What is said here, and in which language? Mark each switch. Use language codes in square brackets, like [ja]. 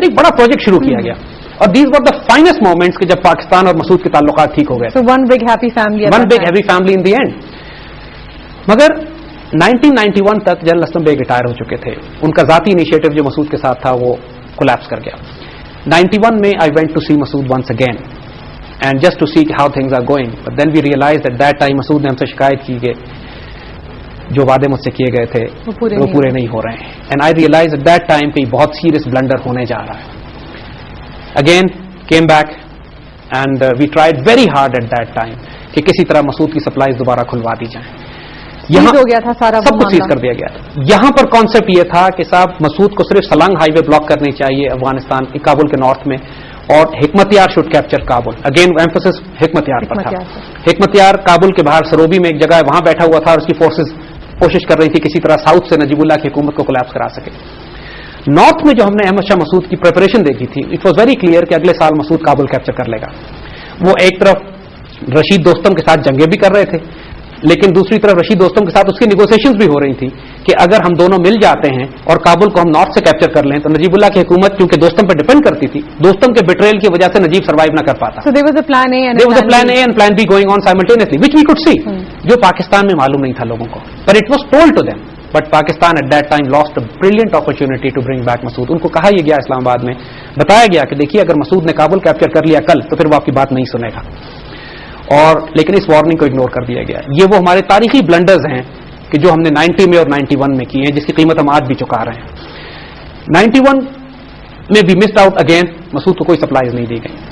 [ur] اندر ایک بڑا پروجیکٹ شروع کیا گیا، اور [en] these were the finest moments [ur] کہ جب پاکستان اور مسعود کے تعلقات ٹھیک ہو گئے. [en] One big happy family in the end. [ur] مگر 1991 تک جنرل اسلم بیگ ریٹائر ہو چکے تھے. ان کا ذاتی انیشیٹو جو مسعود کے ساتھ تھا وہ کولیپس کر گیا. [en] 91 میں I went to see Masood once again and just to see how things are going, but then we realized at that time [ur] مسعود نے ہم سے شکایت کی کہ جو وعدے مجھ سے کیے گئے تھے وہ پورے نہیں ہو رہے ہیں. [en] and I realize at that time [ur] کہ بہت سیریس بلنڈر ہونے جا رہا ہے. [en] again came back and we tried very hard at that time [ur] کہ کسی طرح مسعود کی سپلائیز دوبارہ کھلوا دی جائیں. یہاں ہو گیا تھا سارا سب کچھ سیز کر دیا گیا تھا. یہاں پر کانسیپٹ یہ تھا کہ صاحب مسعود کو صرف سلنگ ہائی وے بلاک کرنی چاہیے افغانستان کابل کے نارتھ میں, اور حکمت یار [en] should capture [ur] Kabul. Again emphasis حکمت یار پر تھا. حکمت یار کابل کے باہر سروبی میں ایک جگہ ہے, وہاں بیٹھا ہوا تھا اور اس کی فورسز کوشش کر رہی تھی کسی طرح ساؤتھ سے نجیب اللہ کی حکومت کو کولیپس کرا سکے. نارتھ میں جو ہم نے احمد شاہ مسعود کی پریپریشن دیکھی تھی, [en] it was very clear [ur] کہ اگلے سال مسعود کابل کیپچر کر لے گا. وہ ایک طرف رشید دوستم کے ساتھ جنگیں بھی کر رہے تھے, لیکن دوسری طرف رشید دوستم کے ساتھ اس کی نیگوسیشنز بھی ہو رہی تھی کہ اگر ہم دونوں مل جاتے ہیں اور کابل کو ہم نارتھ سے کیپچر کر لیں تو نجیب اللہ کی حکومت کیونکہ دوستم پہ ڈیپینڈ کرتی تھی, دوستم کے بیٹریل کی وجہ سے نجیب سروائیو نہ کر پاتا. [en] So there was a plan A and there was a plan A and plan B going on simultaneously, which we could see, [ur] جو پاکستان میں معلوم نہیں تھا لوگوں کو, [en] but it was told to them. But Pakistan at that time lost a brilliant opportunity to bring back Masood. [ur] ان کو کہا یہ گیا اسلام آباد میں, بتایا گیا کہ دیکھیے اگر مسعود نے کابل کیپچر کر لیا کل تو پھر وہ آپ کی بات نہیں سنے گا. اور لیکن اس وارننگ کو اگنور کر دیا گیا. یہ وہ ہمارے تاریخی بلنڈرز ہیں کہ جو ہم نے 90 میں اور 91 میں کی ہیں, جس کی قیمت ہم آج بھی چکا رہے ہیں. 91 میں بھی [en] missed out again, [ur] مسعود کو کوئی سپلائیز نہیں دی گئی.